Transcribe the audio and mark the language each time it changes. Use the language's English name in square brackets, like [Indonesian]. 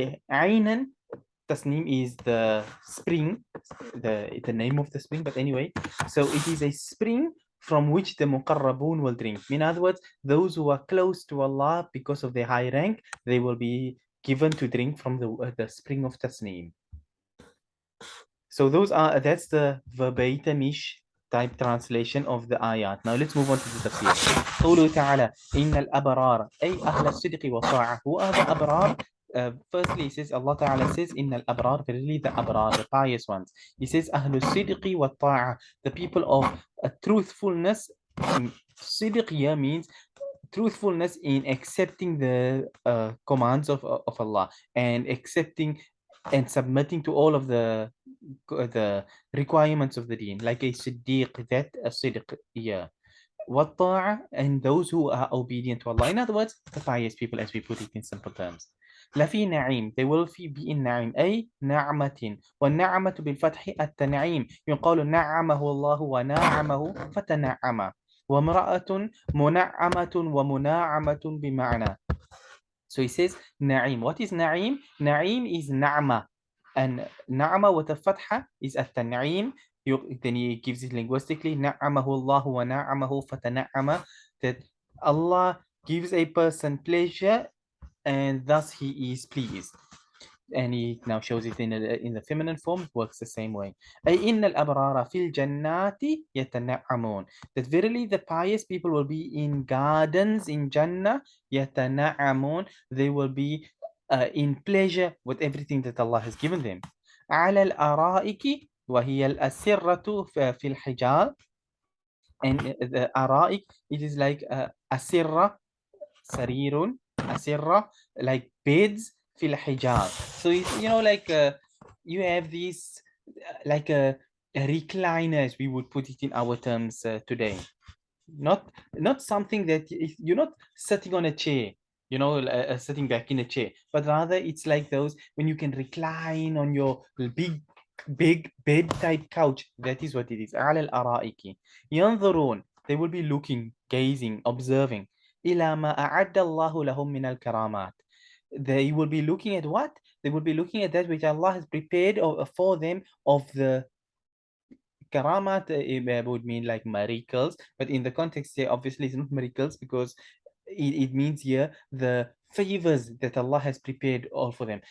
[English] عينا Tasneem is the spring, the name of the spring, but anyway, so it is a spring from which the muqarrabun will drink. In other words, those who are close to Allah because of their high rank, they will be given to drink from the spring of Tasneem. So that's the verbatim-ish type translation of the ayat. Now let's move on to the tafsir. [Arabic] قوله تعالى إن الأبرار أي أهل الصدق والطاعة. [English] Who are the أبرار? Firstly, he says, Allah Ta'ala says, [Arabic] إن الأبرار, [English] verily the أبرار, the pious ones. He says, [Arabic] أهل الصدق والطاعة, [English] the people of truthfulness. صدق here means truthfulness in accepting the commands of Allah and accepting and submitting to all of the requirements of the deen, like a siddiq, that a siddiq, yeah. والطاعة, and those who are obedient to Allah. In other words, the pious people, as we put it in simple terms. [Arabic] لفي نعيم, [English] they will be in [Arabic] نعيم, أي نعمة, والنعمة بالفتح التنعيم, يقال نعمه الله ونعمه فتنعم, وامرأة منعمة ومناعمة بمعنى. [English] So he says نعيم. What is نعيم? نعيم is نعمة, and نعمة with a fatha is التنعيم. Then he gives it linguistically, [Arabic] نعمه الله ونعمه فتنعم, [English] that Allah gives a person pleasure and thus he is pleased. And he now shows it in the feminine form, works the same way. [Arabic] أي إن الأبرار في الجنات يتنعمون, [English] that verily the pious people will be in gardens in Jannah. يتنعمون, they will be in pleasure with everything that Allah has given them. [Arabic] على الأرائك وهي الأسرة في الحجار. [English] And the أرائك, it is like أسرة, sarirun, asirra, like beds fil hijab. So like you have these like recliners, we would put it in our terms today. Not something that you're not sitting on a chair, sitting back in a chair, but rather it's like those when you can recline on your big bed type couch. That is what it is. [Arabic] على الأرائك ينظرون, [English] they will be looking, gazing, observing. [Arabic] إلى ما أعد الله لهم من الكرامات. [English] They will be looking at what? They will be looking at that which Allah has prepared for them of the karamat. Would mean like miracles, but in the context here, obviously it's not miracles, because it means here the favors that Allah has prepared all for them.